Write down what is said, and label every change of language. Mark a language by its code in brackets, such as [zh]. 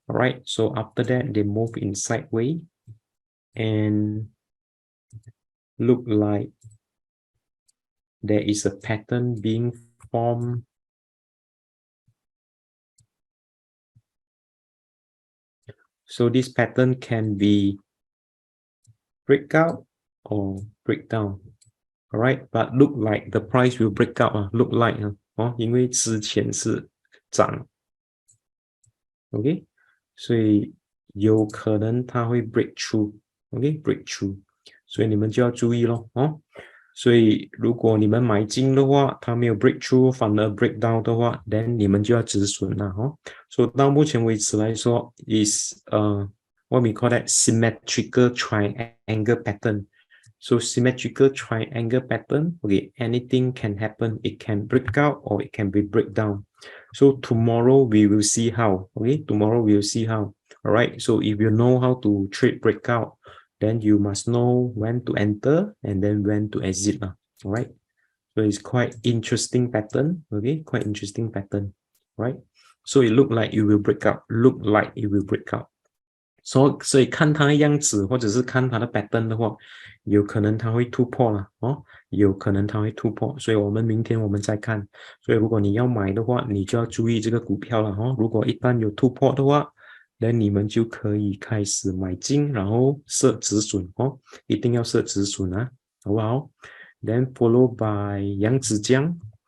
[en] All right, so after that they move in sideways and look like there is a pattern being formed So this pattern can be breakout or breakdown. All right, but look like the price will break out. [zh] Look like 因为之前是涨 ，OK， 所以有可能它会 break through，OK，break through， 所以你们就要注意咯，所以如果你们买进的话，它没有 break through， 反而 break down 的话 ，then 你们就要止损了，所以到目前为止来说 [en] is what we call that symmetrical triangle pattern. So symmetrical triangle pattern, okay, anything can happen. It can break out or it can be break down. So tomorrow we will see how, okay, tomorrow we will see how. All right, so if you know how to trade breakout, then you must know when to enter and then when to exit. All right, so it's quite interesting pattern, okay, quite interesting pattern, right? So it look like it will break out, look like it will break out. [zh] 所以看它的样子，或者是看它的 pattern 的话，有可能它会突破了有可能它会突破，所以我们明天我们再看。所以如果你要买的话，你就要注意这个股票了如果一旦有突破的话，那你们就可以开始买进，然后设止损一定要设止损好不好 ？ [en] Then follow by [zh] 扬子江。